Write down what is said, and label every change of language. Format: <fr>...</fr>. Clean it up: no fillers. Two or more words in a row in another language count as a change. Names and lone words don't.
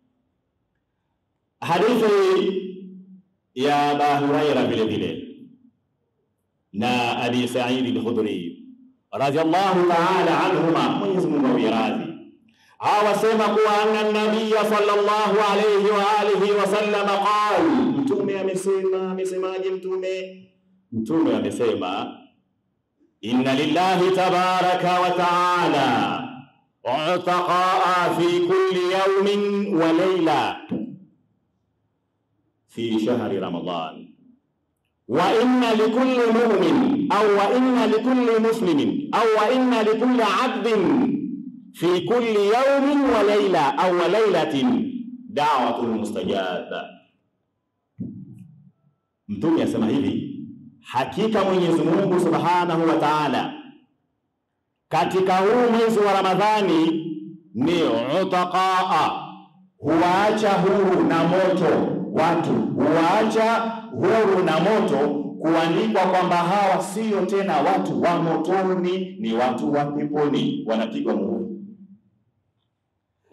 <sw>Hadithi ya Abu Huraira vile vile na Abi Sa'id al-Khudri</sw> <ar>رضي الله تعالى عنهما,</ar> <sw>Mwenyezi Mungu awaradhi, awasema kuwa</sw> <ar>أن النبي صلى الله عليه وآله وسلم قال,</ar> <sw>Mtume amesemaje? Mtume amesema</sw> <ar>إن لله تبارك وتعالى عتقاء في كل يوم وليلة في شهر رمضان وإن لكل مؤمن أو وإن لكل مسلم أو وإن لكل عبد في كل يوم وليلة أو وليلة دعوة مستجابة.</ar> <sw>Mtume asema hivi, hakika Mwenyezi Mungu</sw> <ar>سبحانه وتعالى</ar> <sw>katika huu mwezi wa Ramadhani ni utaqaa, huacha huru na moto watu, huacha huru na moto, kuandikwa kwamba hawa sio tena watu wa motoni, ni watu wa peponi, wanapigwa muhuri.</sw>